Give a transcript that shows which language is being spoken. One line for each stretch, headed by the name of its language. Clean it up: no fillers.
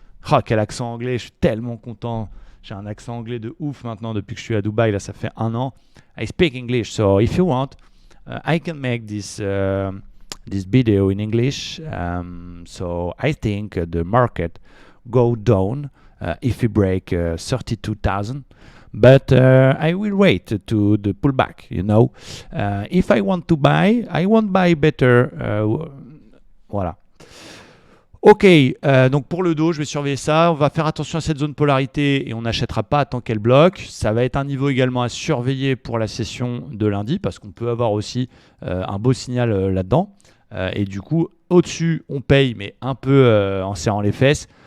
French: Oh, quel accent anglais, je suis tellement content. J'ai un accent anglais de ouf maintenant depuis que je suis à Dubaï, là ça fait 1 an.
English: I speak English, so if you want, I can make this video in English. So I think the market go down if we break 32,000. But I will wait to the pullback, you know. If I want to buy, I won't buy better.
French: Voilà. Ok, donc pour le dos, je vais surveiller ça. On va faire attention à cette zone polarité et on n'achètera pas tant qu'elle bloque. Ça va être un niveau également à surveiller pour la session de lundi parce qu'on peut avoir aussi un beau signal là-dedans. Et du coup, au-dessus, on paye, mais un peu en serrant les fesses.